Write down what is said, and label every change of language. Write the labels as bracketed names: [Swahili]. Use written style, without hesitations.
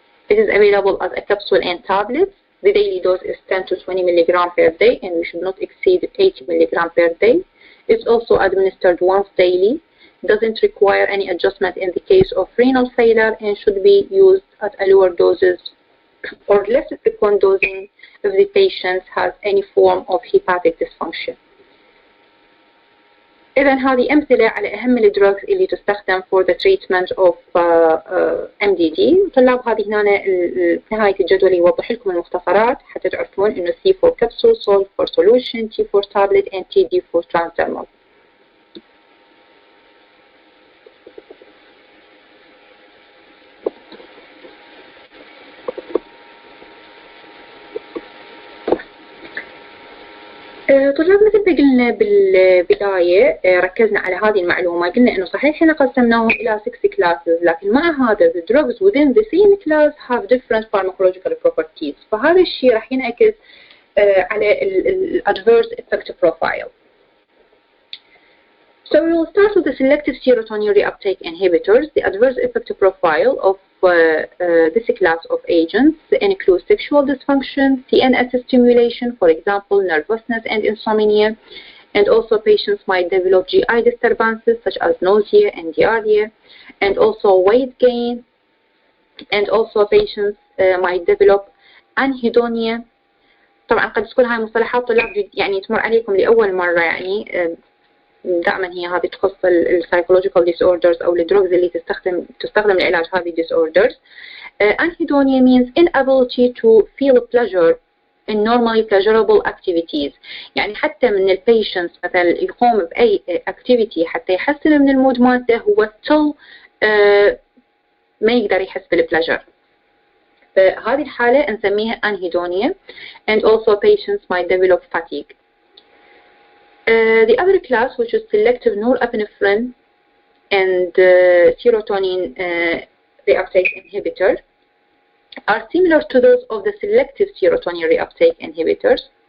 [English] It is available as a capsule and tablet. The daily dose is 10 to 20 milligram per day, and we should not exceed 80 milligram per day. It's also administered once daily. Doesn't require any adjustment in the case of renal failure and should be used at a lower doses or less frequent dosing if the patient has any form of hepatic dysfunction. [Arabic] إذن هذه أمثلة على أهم الدروجز اللي تستخدم [English] for the treatment of MDD. [Arabic] طلاب هذه هنا نهاية الجدول يوضح لكم المختصرات حتى تعرفون إنه [English] C for capsule, SOL for solution, T for tablet, and TD for transdermal. [Arabic] طلاب مثل ما قلنا بالبداية ركزنا على هذه المعلومة، قلنا إنه صحيح إحنا قسمناهم إلى 6 classes، لكن مع هذا [English] the drugs within the same class have different pharmacological properties. [Arabic] فهذا الشيء راح ينعكس على ال adverse effect profile. [English] So we will start with the selective serotonin reuptake inhibitors. The adverse effect profile of this class of agents includes sexual dysfunction, CNS stimulation, for example, nervousness and insomnia, and also patients might develop GI disturbances such as nausea and diarrhea, and also weight gain, and also patients might develop anhedonia. [Arabic] طبعا قد تكون هاي مصطلحات طلاب يعني تمر عليكم لأول مرة، يعني دائما هي هذه تخص السايكولوجيكال disorders أو الدروجز اللي تستخدم لعلاج هذه disorders. [English] Anhedonia means inability to feel pleasure in normally pleasurable activities. [Arabic] يعني حتى من البيشنتس مثلا يقوم بأي activity حتى يحسن من المود مالته هو still ما يقدر يحس بالبليجر. فهذه الحالة نسميها [English] anhedonia, and also patients might develop fatigue. The other class, which is selective norepinephrine and serotonin reuptake inhibitor, are similar to those of the selective serotonin reuptake inhibitors.